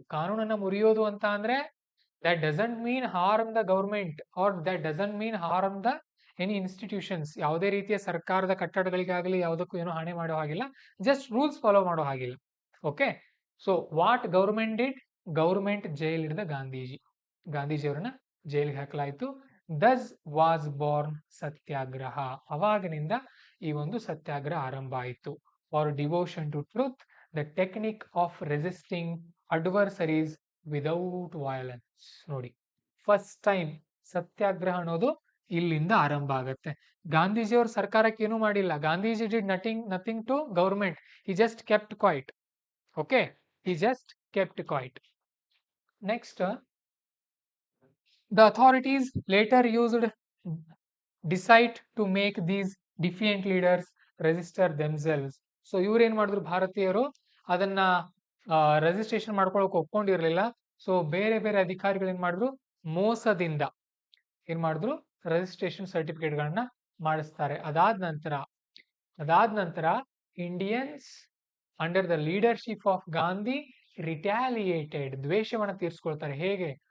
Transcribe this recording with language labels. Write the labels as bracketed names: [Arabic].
[Kannada] ಕಾನೂನನ್ನ ಮುರಿಯೋದು ಅಂತ ಅಂದ್ರೆ [English] that doesn't mean harm the government or that doesn't mean harm the any institutions. [Kannada] ಯಾವುದೇ ರೀತಿಯ ಸರ್ಕಾರದ ಕಟ್ಟಡಗಳಿಗಾಗಲಿ ಯಾವುದಕ್ಕೂ ಏನೋ ಹಾನಿ ಮಾಡೋ ಹಾಗಿಲ್ಲ, ಜಸ್ಟ್ ರೂಲ್ಸ್ ಫಾಲೋ ಮಾಡೋ ಹಾಗಿಲ್ಲ. [English] Okay, so what government did? [Kannada] Government jail ಹಿಡಿದ ಗಾಂಧೀಜಿ, ಗಾಂಧೀಜಿಯವರನ್ನ ಜೈಲಿಗೆ ಹಾಕಲಾಯಿತು. [English] thus was born [Kannada] ಸತ್ಯಾಗ್ರಹ. ಅವಾಗಿನಿಂದ ಈ ಒಂದು ಸತ್ಯಾಗ್ರಹ ಆರಂಭ ಆಯಿತು. [English] For devotion to truth, the technique of resisting adversaries without violence. [Kannada] ನೋಡಿ, ಫಸ್ಟ್ ಟೈಮ್ ಸತ್ಯಾಗ್ರಹ ಅನ್ನೋದು ಇಲ್ಲಿಂದ ಆರಂಭ ಆಗುತ್ತೆ. ಗಾಂಧೀಜಿಯವರು ಸರ್ಕಾರಕ್ಕೆ ಏನೂ ಮಾಡಿಲ್ಲ. [English] Gandhiji did nothing to government. He just kept quiet. Okay, he just kept quiet. Next, the authorities later used decide to make these defiant leaders register themselves. [Kannada] So ಇವ್ರು ಏನ್ ಮಾಡಿದ್ರು? ಭಾರತೀಯರು ಅದನ್ನ ರಿಜಿಸ್ಟ್ರೇಷನ್ ಮಾಡ್ಕೊಳಕ್ ಒಪ್ಕೊಂಡಿರ್ಲಿಲ್ಲ. ಸೊ ಬೇರೆ ಬೇರೆ ಅಧಿಕಾರಿಗಳು ಏನ್ ಮಾಡಿದ್ರು? ಮೋಸದಿಂದ ಏನ್ ಮಾಡಿದ್ರು? ರಿಜಿಸ್ಟ್ರೇಷನ್ ಸರ್ಟಿಫಿಕೇಟ್ ಗಳನ್ನ ಮಾಡಿಸ್ತಾರೆ. ಅದಾದ ನಂತರ [English] Indians under the leadership of Gandhi retaliated, [Kannada] ದ್ವೇಷವನ್ನ ತೀರ್ಸ್ಕೊಳ್ತಾರೆ. ಹೇಗೆ?